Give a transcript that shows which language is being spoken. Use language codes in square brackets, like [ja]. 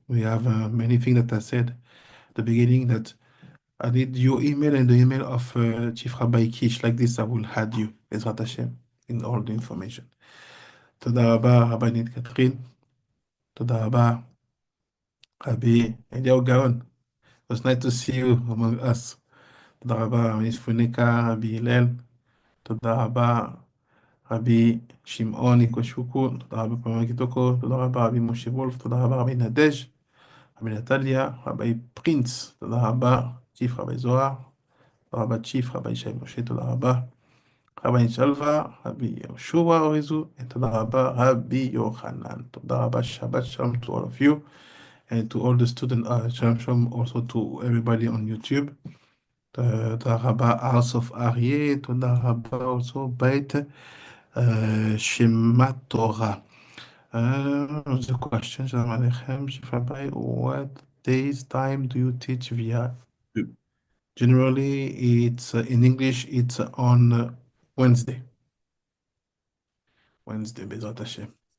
[en] We have many things that I said at the beginning that I need your email and the email of Chief Rabbi Kish. Like this, I will add you, Bezrat Hashem, in all the information. [he] תודה רבה, רבנית קטרין. תודה רבה, רבי אליהו גאון. [en] It was nice to see you among us. [he] תודה רבה, רבי פוניקה, רבי הלל. תודה רבה, רבי שמעון איקושוקו. תודה רבה, פרמי קיטוקו. תודה רבה, רבי משה וולף. תודה רבה, רבי נדז', רבי נטליה, רבי פרינץ. תודה רבה, צ'יף רבי זוהר. תודה רבה, צ'יף רבי שי משה. תודה רבה. רבי שלווה, רבי יהושע אוריזו, תודה רבה, רבי יוחנן. תודה רבה, שבת שלום [en] to all of you, and to all the students, shalom shalom also to everybody on YouTube. [he] תודה רבה, House of אריה, תודה רבה also, בית שמע תורה. [en] The question, [he] שלום עליכם, [en] שפרבי, what days time do you teach via? Generally, it's in English, it's on Wednesday. Wednesday, Bezrat Hashem.